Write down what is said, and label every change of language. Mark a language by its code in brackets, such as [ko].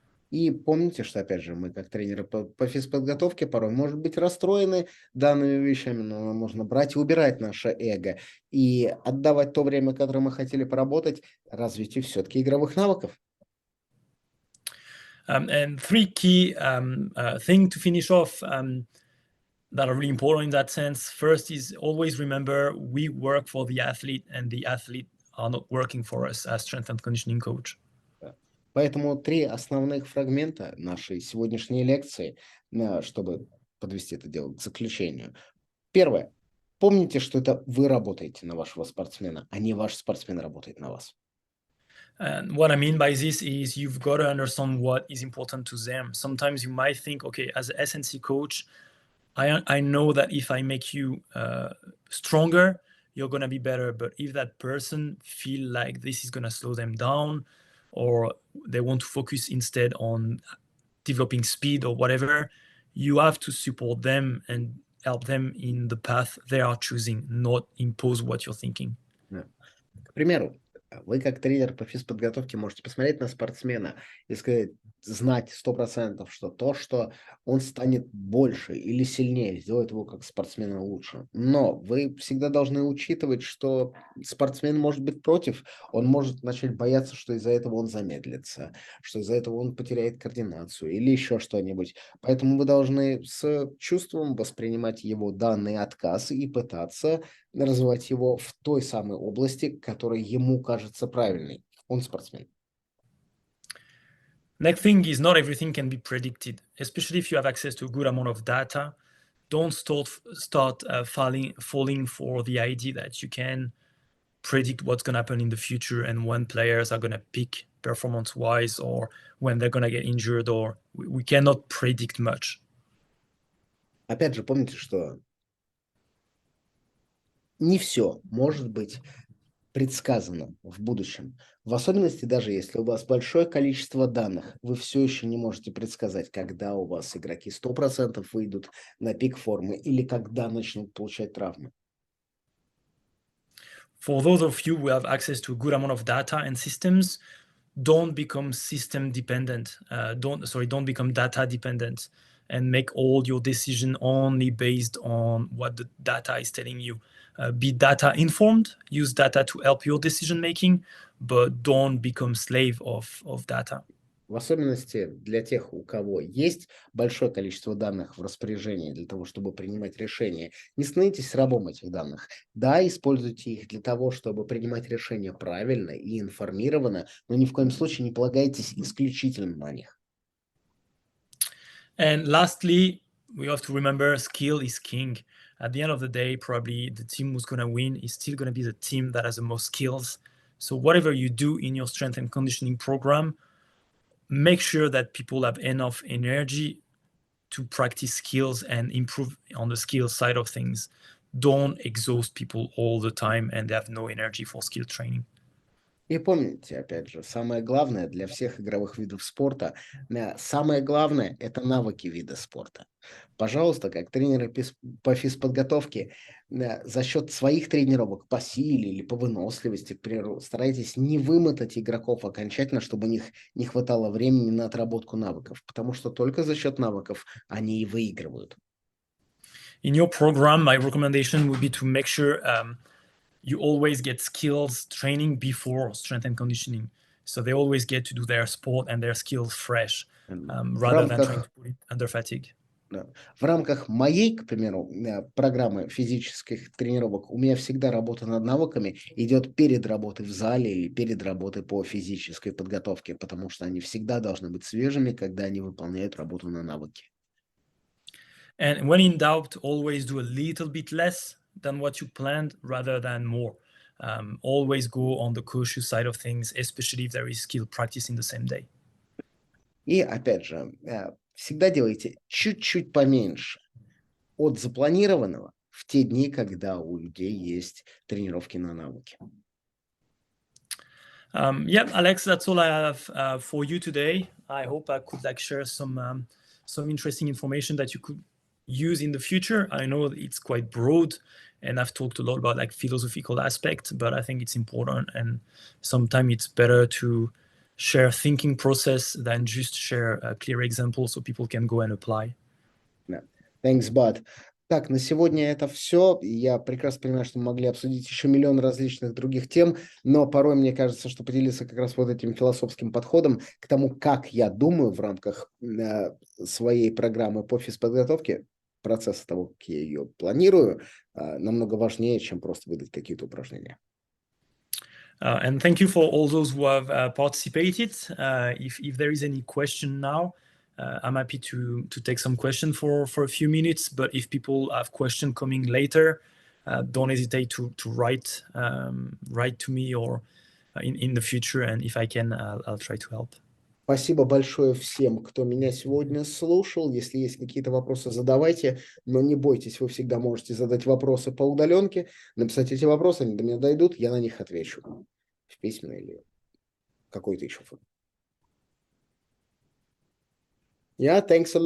[ru] И помните, что, опять же, мы как тренеры по физподготовке порой, может быть, расстроены данными вещами, но можно брать и убирать наше эго и отдавать то время, которое мы хотели поработать, развитию все-таки игровых навыков. [en] And three key things to finish off that are really important in that sense. First is always remember we work for the athlete and the athlete are not working for us as strength and conditioning coach. [ru] Поэтому 3 основных фрагмента нашей сегодняшней лекции, чтобы подвести это дело к заключению. Первое. Помните, что это вы работаете на вашего спортсмена, а не ваш спортсмен работает на вас. [en] And what I mean by this is you've got to understand what is important to them. Sometimes you might think, okay, as an SNC coach, I know that if I make you stronger, you're going to be better. But if that person feel like this is going to slow them down or they want to focus instead on developing speed or whatever, you have to support them and help them in the path they are choosing, not impose what you're thinking. [ru] Да. К примеру, вы как тренер по физподготовке можете посмотреть на спортсмена и сказать, знать 100%, что то, что он станет больше или сильнее, сделает его как спортсмена лучше. Но вы всегда должны учитывать, что спортсмен может быть против, он может начать бояться, что из-за этого он замедлится, что из-за этого он потеряет координацию или еще что-нибудь. Поэтому вы должны с чувством воспринимать его данный отказ и пытаться развивать его в той самой области, которая ему кажется правильной. Он спортсмен. [en] Next thing is not everything can be predicted, especially if you have access to a good amount of data. Don't start falling for the idea that you can predict what's going to happen in the future and when players are going to peak performance-wise or when they're going to get injured, or we cannot predict much. [ru] Опять же, помните, что не все может быть предсказано в будущем. В особенности, даже если у вас большое количество данных, вы все еще не можете предсказать, когда у вас игроки 100% выйдут на пик формы или когда начнут получать травмы. [en] For those of you who have access to a good amount of data and systems, don't become system dependent. Don't become data dependent and make all your decision only based on what the data is telling you. Be data informed, use data to help your decision making, but don't become slave of data. [ru] В особенности для тех, у кого есть большое количество данных в распоряжении для того, чтобы принимать решения, не становитесь рабом этих данных. Да, используйте их для того, чтобы принимать решения правильно и информированно, но ни в коем случае не полагайтесь исключительно на них. [en] And lastly, we have to remember skill is king. At the end of the day, probably the team who's going to win is still going to be the team that has the most skills. So whatever you do in your strength and conditioning program, make sure that people have enough energy to practice skills and improve on the skill side of things. Don't exhaust people all the time and they have no energy for skill training. [ru] И помните, опять же, самое главное для всех игровых видов спорта, самое главное – это навыки вида спорта. Пожалуйста, как тренеры по физподготовке, за счет своих тренировок по силе или по выносливости, к примеру, старайтесь не вымотать игроков окончательно, чтобы у них не хватало времени на отработку навыков, потому что только за счет навыков они и выигрывают. [en] In your program, my recommendation would be to make sure you always get skills training before strength and conditioning. So they always get to do their sport and their skills fresh, rather than trying to put it under fatigue. [ru] Да. В рамках моей, к примеру, программы физических тренировок у меня всегда работа над навыками идет перед работой в зале или перед работой по физической подготовке, потому что они всегда должны быть свежими, когда они выполняют работу на навыки. [en] And when in doubt, always do a little bit less than what you planned rather than more. Always go on the cautious side of things, especially if there is skill practice in the same day. [ru] И опять же, всегда делайте чуть-чуть поменьше от запланированного в те дни, когда у людей есть тренировки на навыки. [en] Yeah, Alex, that's all I have for you today. I hope I could share some interesting information that you could use in the future. I know it's quite broad, and I've talked a lot about philosophical aspects, but I think it's important, and sometimes it's better to share thinking process than just share a clear example so people can go and apply. Yeah. Thanks, Bud. [ru] Так, на сегодня это все. Я прекрасно понимаю, что мы могли обсудить еще миллион различных других тем, но порой мне кажется, что поделиться как раз вот этим философским подходом к тому, как я думаю в рамках своей программы по физподготовке, процесса того, как я ее планирую, намного важнее, чем просто выдать какие-то упражнения. [en] And thank you for all those who have participated. If there is any question now, I'm happy to take some question for a few minutes. But if people have question coming later, don't hesitate to write to me or in the future. And if I can, I'll try to help. [ru] Спасибо большое всем, кто меня сегодня слушал. Если есть какие-то вопросы, задавайте, но не бойтесь, вы всегда можете задать вопросы по удаленке, написать эти вопросы, они до меня дойдут, я на них отвечу в письменной или какой-то еще форме. [en] Yeah, thanks a lot.